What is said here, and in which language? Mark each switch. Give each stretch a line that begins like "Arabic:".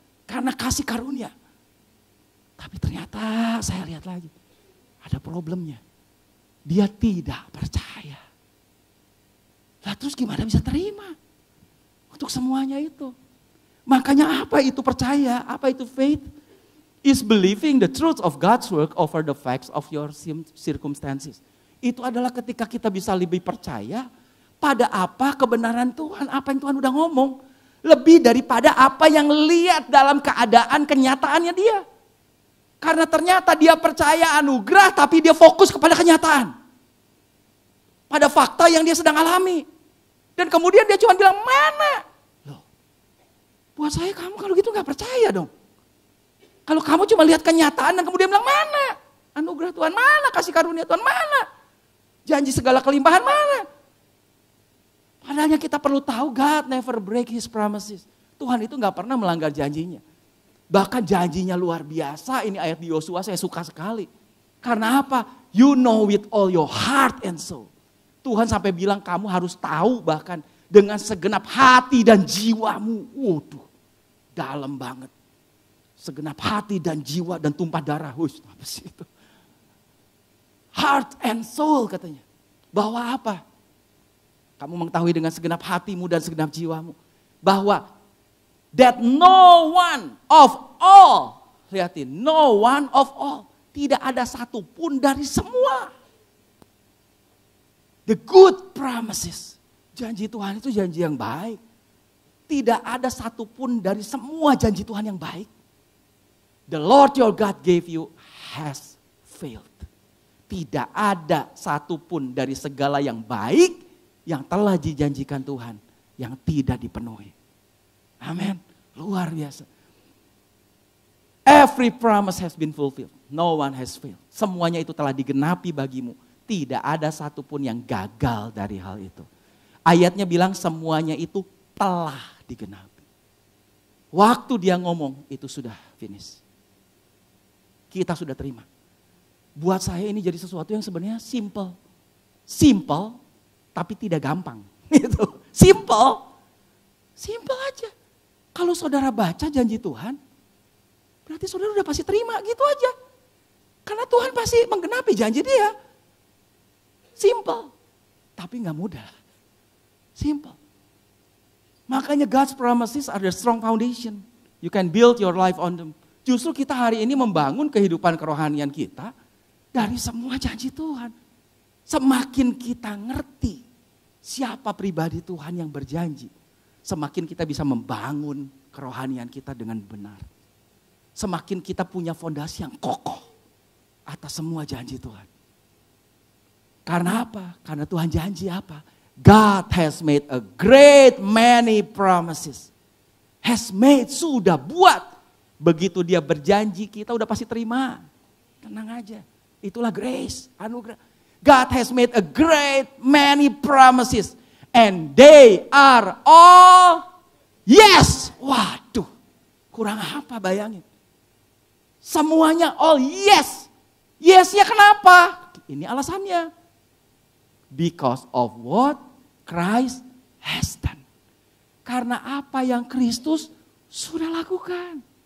Indonesian: Karena kasih karunia. Tapi ternyata saya lihat lagi. Ada problemnya. Dia tidak percaya. Lah terus gimana bisa terima? Untuk semuanya itu. Makanya apa itu percaya? Apa itu faith?
English: Is believing the truth of God's work over the facts of your circumstances.
Indonesian: Itu adalah ketika kita bisa lebih percaya pada apa kebenaran Tuhan, apa yang Tuhan udah ngomong. Lebih daripada apa yang lihat dalam keadaan kenyataannya dia. Karena ternyata dia percaya anugerah tapi dia fokus kepada kenyataan. Pada fakta yang dia sedang alami. Dan kemudian dia cuma bilang, mana? Loh, buat saya kamu kalau gitu gak percaya dong. Kalau kamu cuma lihat kenyataan dan kemudian bilang, mana? Anugerah Tuhan mana? Kasih karunia Tuhan mana? Janji segala kelimpahan mana? Padahal kita perlu tahu
English: God never break his promises.
Indonesian: Tuhan itu gak pernah melanggar janjinya. Bahkan janjinya luar biasa. Ini ayat di Yosua saya suka sekali. Karena apa?
English: You know with all your heart and soul.
Indonesian: Tuhan sampai bilang kamu harus tahu bahkan dengan segenap hati dan jiwamu. Waduh, dalam banget. Segenap hati dan jiwa dan tumpah darah. Hush, apa sih itu?
English: Heart and soul
Indonesian: katanya. Bahwa apa? Kamu mengetahui dengan segenap hatimu dan segenap jiwamu. Bahwa
English: that no one of all.
Indonesian: Lihatin,
English: no one of all.
Indonesian: Tidak ada satupun dari semua.
English: The good promises.
Indonesian: Janji Tuhan itu janji yang baik. Tidak ada satupun dari semua janji Tuhan yang baik.
English: The Lord your God gave you has failed.
Indonesian: Tidak ada satupun dari segala yang baik yang telah dijanjikan Tuhan yang tidak dipenuhi. Amin. Luar biasa.
English: Every promise has been fulfilled. No one has failed.
Indonesian: Semuanya itu telah digenapi bagimu. Tidak ada satupun yang gagal dari hal itu. Ayatnya bilang semuanya itu telah digenapi. Waktu dia ngomong itu sudah finish. Kita sudah terima. Buat saya ini jadi sesuatu yang sebenarnya simple. Simple tapi tidak gampang. Gitu. Simple. Simple aja. Kalau saudara baca janji Tuhan, berarti saudara udah pasti terima gitu aja. Karena Tuhan pasti menggenapi janji dia. Simple. Tapi gak mudah. Simple. Makanya
English: God's promises are the strong foundation. You can build your life on them.
Indonesian: Justru kita hari ini membangun kehidupan kerohanian kita dari semua janji Tuhan. Semakin kita ngerti siapa pribadi Tuhan yang berjanji, semakin kita bisa membangun kerohanian kita dengan benar. Semakin kita punya fondasi yang kokoh atas semua janji Tuhan. Karena apa? Karena Tuhan janji apa?
English: God has made a great many promises. Has made,
Indonesian: sudah buat. Begitu dia berjanji kita udah pasti terima. Tenang aja. Itulah grace, anugerah.
English: God has made a great many promises. And they are all yes.
Indonesian: Waduh, kurang apa bayangin. Semuanya
English: all yes.
Indonesian: Yes-nya kenapa? Ini alasannya.
English: Because of what Christ has done.
Indonesian: Karena apa yang Kristus sudah lakukan.